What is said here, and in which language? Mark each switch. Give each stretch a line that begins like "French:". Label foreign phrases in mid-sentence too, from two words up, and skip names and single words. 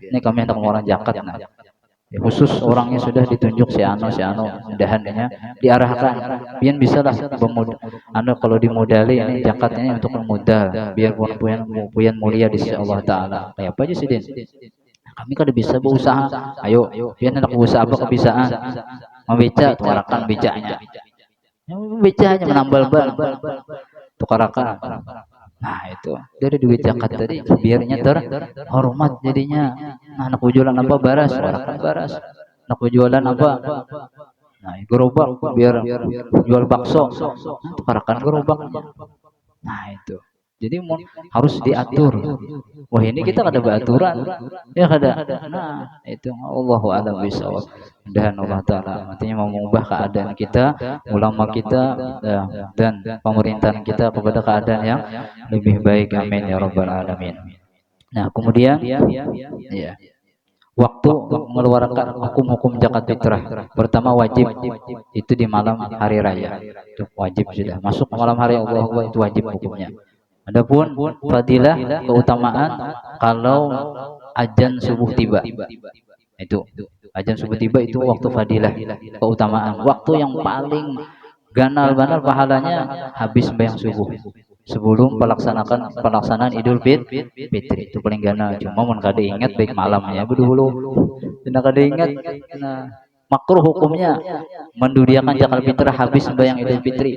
Indonesian: Ini kami hendak mengeluarkan zakat nah ya, khusus orangnya sudah ditunjuk si ano mudahannya diarahkan biar bisa lah kalau dimodali ini zakatnya untuk memodal biar puyan mulia di sisi Allah Taala.
Banjar: Kayak apa aja sih Din, kami kan bisa berusaha, ayo biar hendak berusaha apa kebiasaan membeca tukarakan becanya menambal ban tukarakan.
Indonesian: Nah itu dari duit zakat tadi biarnya terhormat jadinya.
Banjar: Nah, anak jualan apa baras, warakan baras.
Indonesian: Anak jualan apa? Nah, gerobak biar jual bakso.
Banjar: Nah, tukarakan gerobaknya.
Indonesian: Nah itu. Jadi harus diatur. Wah ini kita ada beraturan, ya kada. Nah itu
Arabic: Allahu a'lam bishawab.
Indonesian: Dan Allah Taala artinya mau mengubah keadaan kita, ulama kita dan pemerintahan kita kepada keadaan yang lebih baik.
Arabic: Amin ya rabbal alamin.
Indonesian: Nah kemudian ya waktu mengeluarkan hukum-hukum zakat fitrah. Pertama wajib itu di malam hari raya. Itu wajib sudah masuk malam hari Allah itu wajib hukumnya. Adapun fadilah keutamaan kalau azan subuh tiba. Itu azan subuh tiba itu waktu fadilah keutamaan.
Banjar: Waktu yang paling ganal-ganal pahalanya habis sembahyang subuh. Sebelum pelaksanaan Idul Fitri itu paling ganal. Cuma mun kada ingat baik malamnya dulu. Tidak kada ingat.
Indonesian: Nah, makruh hukumnya menduriakan zakat fitrah habis sembahyang Idul Fitri.